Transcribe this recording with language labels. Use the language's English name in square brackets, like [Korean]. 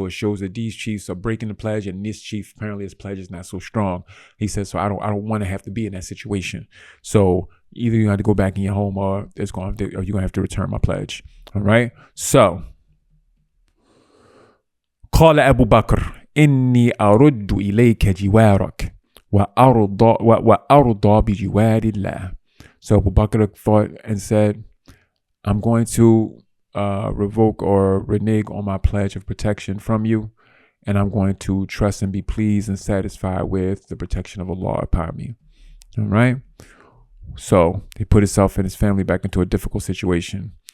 [English] So it shows that these chiefs are breaking the pledge and this chief, apparently his pledge is not so strong. He says, so I don't want to have to be in that situation. So either you have to go back in your home or you're going to have to return my pledge. All right. [Arabic] So قال أبو بكر إني أرد إليك جوارك وأرضى بجوار الله. [English] So Abu Bakr thought and said, I'm going to revoke or renege on my pledge of protection from you, and I'm going to trust and be pleased and satisfied with the protection of Allah upon me. All right. So he put himself and his family back into a difficult situation.